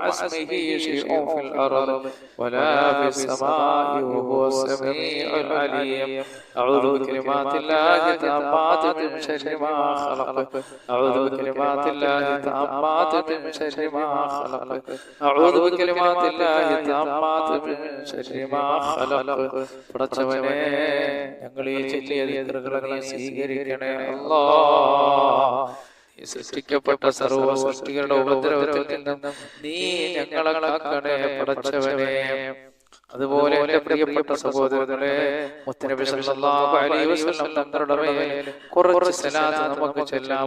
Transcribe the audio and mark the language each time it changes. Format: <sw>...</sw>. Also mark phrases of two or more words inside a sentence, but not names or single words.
<ar>اسمه شيء في الأرض ولا في السماء وهو السميع العليم أعوذ بكلمات الله التامات من شر ما خلق أعوذ بكلمات الله التامات من شر ما خلق أعوذ بكلمات الله التامات من شر ما خلق</ar> <ml>പടച്ചവനെ ഞങ്ങൾ ഈ ചൊല്ലിയ ദിക്റുകളെ നീ സ്വീകരിക്കണേ അല്ലാഹ് സൃഷ്ടിക്കപ്പെട്ട സർവ്വ സൃഷ്ടികളുടെ ഉപദ്രവത്തിൽ നിന്നും നീ ഞങ്ങളെ കാക്കണേ പടച്ചവനെ അതുപോലെ എന്റെ പ്രിയപ്പെട്ട സഹോദരങ്ങളെ മുത്തനബി</ml> <ar>صلى الله عليه وسلم</ar> <ml>തങ്ങളുടെ മേൽ കുറച്ച് സലാത്ത് നമുക്ക് ചൊല്ലാം</ml>